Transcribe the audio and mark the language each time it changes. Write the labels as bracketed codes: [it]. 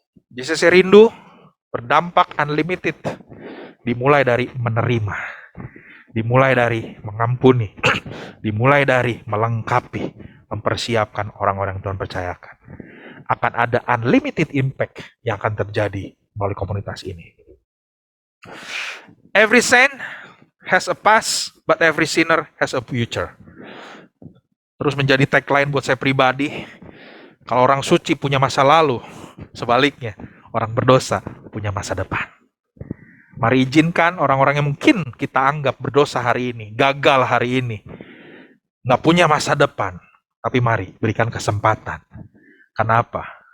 [id] JCC Rindu berdampak unlimited. Dimulai dari menerima. Dimulai dari mengampuni. Dimulai dari melengkapi. Mempersiapkan orang-orang yang Tuhan percayakan. Akan ada [en] unlimited impact [id] yang akan terjadi melalui komunitas ini. [en] Every saint has a past, but every sinner has a future. [id] Terus menjadi tagline buat saya pribadi. Kalau orang suci punya masa lalu, sebaliknya orang berdosa punya masa depan. Mari izinkan orang-orang yang mungkin kita anggap berdosa hari ini, gagal hari ini, nggak punya masa depan, tapi mari berikan kesempatan. Kenapa?